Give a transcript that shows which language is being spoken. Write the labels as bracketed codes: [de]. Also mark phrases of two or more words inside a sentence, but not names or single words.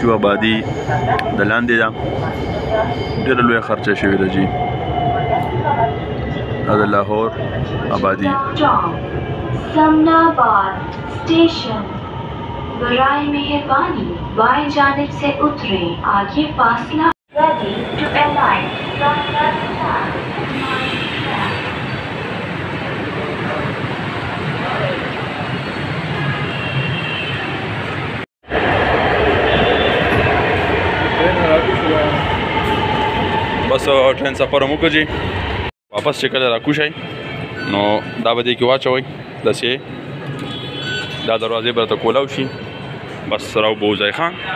[ps] شو آبادي د لاندې ده ډېره لویه خرچه شوې ده جي دا د لاهور آبادي [ur] سمناباد اسٹیشن برائے مہربانی بائیں جانب سے اتریں آگے فاصلہ [en] ready to alight from left side. [ps] بس ټرین سفر هم وکړو جي واپس چې کله راکوشئ نو دا به دې کې واچوئ داسې دا دروازې به راته کولاو شي بس راوبوځئ ښه